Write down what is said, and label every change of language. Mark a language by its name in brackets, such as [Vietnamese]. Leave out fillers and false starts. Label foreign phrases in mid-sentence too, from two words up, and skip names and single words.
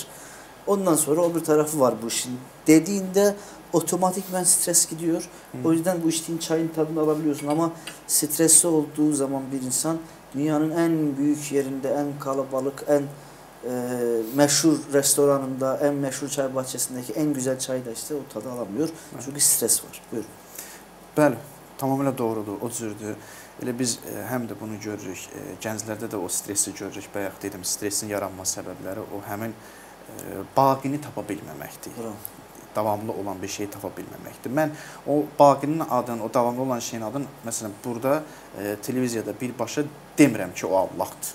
[Turkish] Ondan sonra o bir tarafı var bu işin. Dediğinde otomatikman stres gidiyor. O yüzden bu içtiğin çayın tadını alabiliyorsun ama stresli olduğu zaman bir insan dünyanın en büyük yerinde, en kalabalık, en meşhur restoranında, en meşhur çay bahçesindeki en güzel çayı da işte o tadı alamıyor. Çünkü stres var. [Azerbaijani] Buyurun. Bəli, tamamilə doğrudur, o cürdür. Elə biz həm də bunu görürük, gənclərdə də o stresi görürük. Bayaq dedim, stresin yaranma səbəbləri o həmin baqini tapa bilməməkdir. Davamlı olan bir şeyi tapa bilməməkdir. Mən o baqinin adını, o davamlı olan şeyin adını, məsələn, burada televiziyada birbaşa demirəm ki, o Allahdır.